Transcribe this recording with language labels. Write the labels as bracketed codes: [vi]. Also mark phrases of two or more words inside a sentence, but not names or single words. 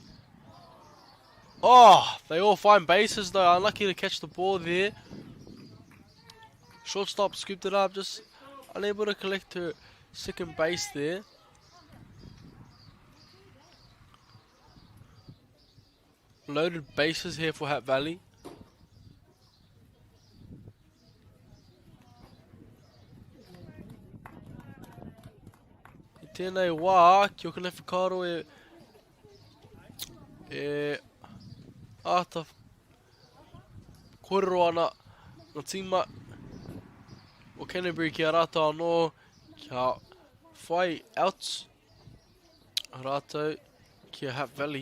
[en] Oh, they all find bases though. Unlucky to catch the ball there. Shortstop scooped it up, just unable to collect her second base there. Loaded bases here for Hutt Valley. [mi] I tēnei wā, ki o ka whakaaro āta kōrero ana ngā tīma o Canterbury ki a rātou anō kia whai outs rātou ki a Hutt Valley.